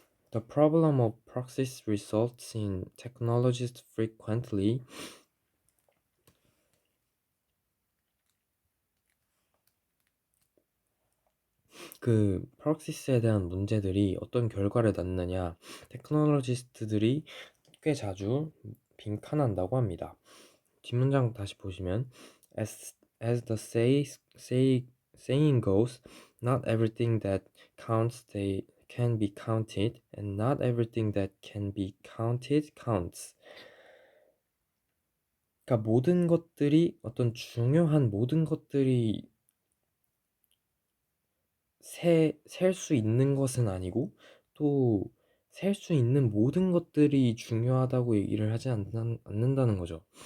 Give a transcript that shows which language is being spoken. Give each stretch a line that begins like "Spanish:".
English: The problem of proxies results in technologists frequently
Korean: 그 프록시스에 대한 문제들이 어떤 결과를 낳느냐, 테크놀로지스트들이 꽤 자주 빈칸한다고 합니다. 뒷문장 다시 보시면
English: as the saying goes, not everything that counts can be counted, and not everything that can be counted counts.
Korean: 그러니까 중요한 모든 것들이 셀 수 있는 것은 아니고, 또 셀 수 있는 모든 것들이 중요하다고 얘기를 하지 않는다는 거죠.